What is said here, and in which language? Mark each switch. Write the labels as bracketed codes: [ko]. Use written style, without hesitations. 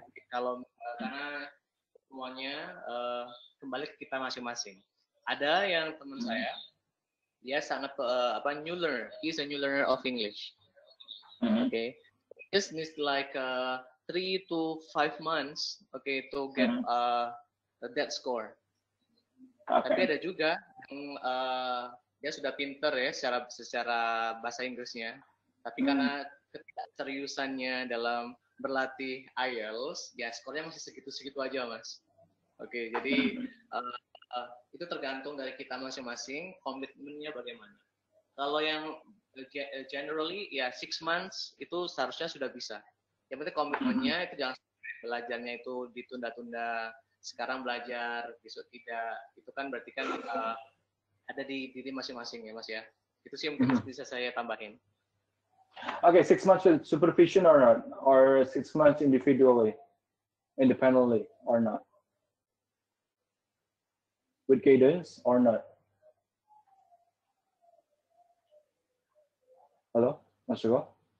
[id] Kalau karena semuanya kembali ke kita masing-masing. Ada yang teman saya, dia sangat [en] new learner. He's a new learner of English. Okay, just needs like 3 to 5 months, okay, to get that score. [id] Tapi ada juga yang dia sudah pinter ya secara bahasa Inggrisnya, tapi karena ketidakseriusannya dalam berlatih IELTS, ya skornya masih segitu-segitu aja, Mas. Oke, jadi itu tergantung dari kita masing-masing, komitmennya bagaimana. Kalau yang generally ya 6 months itu seharusnya sudah bisa. Yang penting komitmennya itu jangan belajarnya itu ditunda-tunda. Sekarang belajar, besok tidak. Itu kan berarti kan ada di diri masing-masing ya, Mas ya. Itu sih yang mungkin bisa saya tambahin. [en] Okay, 6 months with supervision or not? Or 6 months independently or not? With guidance or not? [id] Halo, Mas Joko?